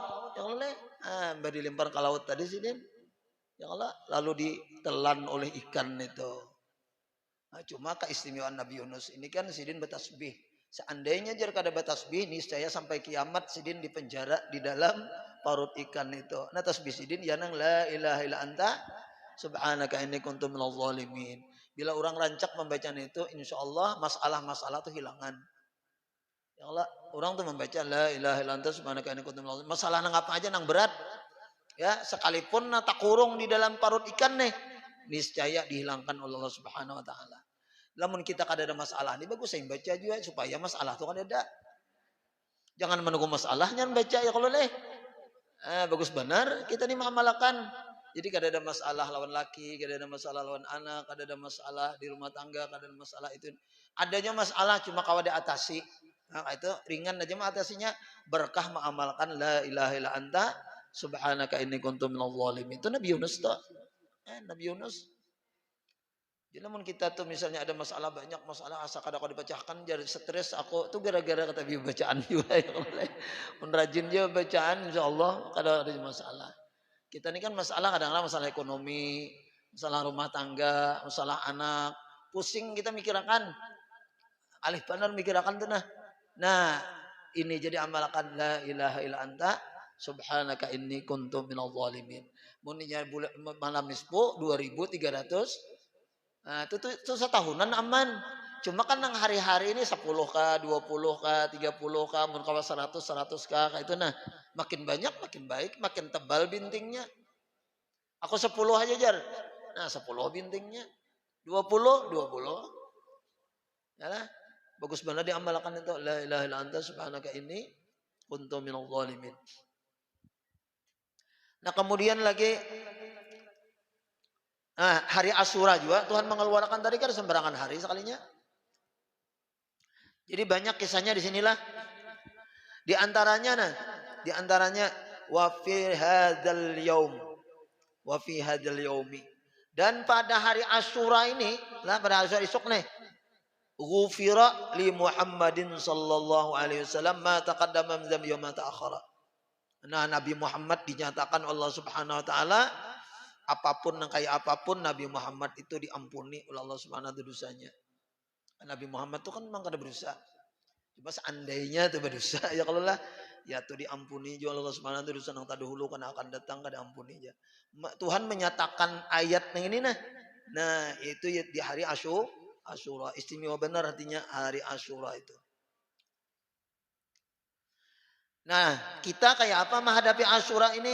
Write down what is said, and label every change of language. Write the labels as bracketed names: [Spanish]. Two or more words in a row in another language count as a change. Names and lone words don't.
[Banjar] Ya Allah, dilempar ke laut tadi Sidin. Ya Allah, lalu ditelan oleh ikan itu. Nah, cuma keistimewaan Nabi Yunus ini kan Sidin bertasbih. Seandainya jar kada bertasbih, niscaya sampai kiamat Sidin dipenjara di dalam parut ikan itu. Nah, tasbih Sidin ya nang [Arabic] لا إله إلا أنت سبحانك إني كنت من الظالمين. [Banjar] Bila orang rancak membacanya itu, insyaallah masalah-masalah itu hilangan. Ya Allah, orang tuh membaca [Arabic] لا إله إلا أنت سبحانك إني كنت من الظالمين. [Banjar] Masalah nang apa aja nang berat. Ya, sekalipun tak kurung di dalam parut ikan nih, niscaya dihilangkan oleh Allah [Arabic] سبحانه وتعالى. [Banjar] Lamun kita kada ada masalah, ini bagus saya baca juga supaya masalah itu kada ada. [Indonesian] Jangan menunggu masalahnya baca ya kalau bagus benar kita nih mengamalkan. [Banjar] Jadi kada ada masalah lawan laki, kada ada masalah lawan anak, kada ada masalah di rumah tangga, kada ada masalah itu. Adanya masalah cuma kawa diatasi. Nah, itu ringan aja mengatasinya, berkah mengamalkan [Arabic] لا إله إلا أنت سبحانك إني كنت من الظالمين. [Banjar] Itu Nabi Yunus tuh. Nabi Yunus. Jadi namun kita tuh misalnya ada masalah banyak masalah asa kada kau dibacakan jadi stres aku tuh gara-gara kata biu bacaan juga ya mun rajin je bacaan insyaallah kada ada masalah. [Indonesian] Kita ini kan masalah kadang-kadang masalah ekonomi, masalah rumah tangga, masalah anak, pusing kita mikirkan alih benar mikirkan tuh nah. Nah, ini jadi amalkan [Arabic] لا إله إلا أنت سبحانك إني كنت من الظالمين. [Banjar] Mun bulan malam nisfu 2300. Nah, itu setahunan aman. Cuma kan yang hari-hari ini 10k, 20k, 30k, mun kawa 100k kayak itu nah. Makin banyak makin baik, makin tebal bintingnya. Aku 10 aja jar. Nah, 10 bintingnya. 20. Ya lah. [Indonesian] Bagus banget diamalkan itu [Arabic] لا إله إلا أنت سبحانك إني كنت من الظالمين. [Indonesian] Nah, kemudian lagi hari Asyura juga Tuhan mengeluarkan tadi kan sembarangan hari sekalinya. Jadi banyak kisahnya di sinilah. Di antaranya [Arabic] وفي هذا اليوم. [Indonesian] Dan pada hari Asyura ini, lah pada Asyura esok nih, [Arabic] غفر لمحمد صلى الله عليه وسلم ما تقدم من ذنب وما تأخر. [Indonesian] Nah, Nabi Muhammad dinyatakan Allah [Arabic] سبحانه وتعالى [Indonesian] apapun yang kayak apapun Nabi Muhammad itu diampuni oleh Allah [Arabic] سبحانه وتعالى [Indonesian] dosanya. [Banjar] Nabi Muhammad itu kan memang kada berdosa. Cuma seandainya itu berdosa ya kalau lah ya tuh diampuni juga Allah [Arabic] سبحانه وتعالى [Banjar] dosa nang tadahulu kan akan datang kada ampuni aja. [Indonesian] Tuhan menyatakan ayat yang ini nah. Nah, itu di hari Asyura. [Banjar] Istimewa benar artinya hari Asyura itu. Nah, kita kayak apa menghadapi Asyura ini?